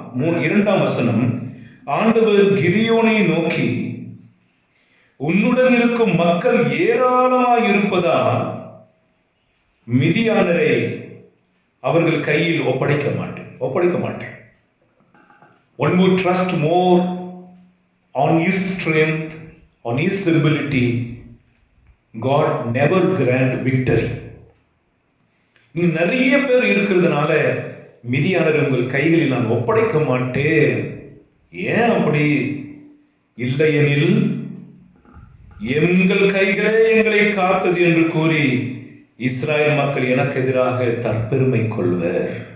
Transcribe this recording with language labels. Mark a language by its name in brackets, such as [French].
[Tamil] 2ஆம் வசனம், ஆண்டவர் கிதியோனை நோக்கி, உன்னுடன் இருக்கும் மக்கள் ஏராளமாய் இருப்பதால் மிதியானரை அவர்கள் கையில் ஒப்படைக்க மாட்டேன். [English] One would trust more on his strength, on his ability. God never grant victory. [Tamil] நீ நிறைய பேர் இருக்கிறதுனால மிதியானரை உங்கள் கைகளில் நான் ஒப்படைக்க மாட்டேன். ஏன் அப்படி? இல்லையெனில் எங்கள் கைகளே எங்களை காத்தது என்று கூறி இஸ்ராயல் மக்கள் எனக்கு எதிராக தற்பெருமை கொள்வர்.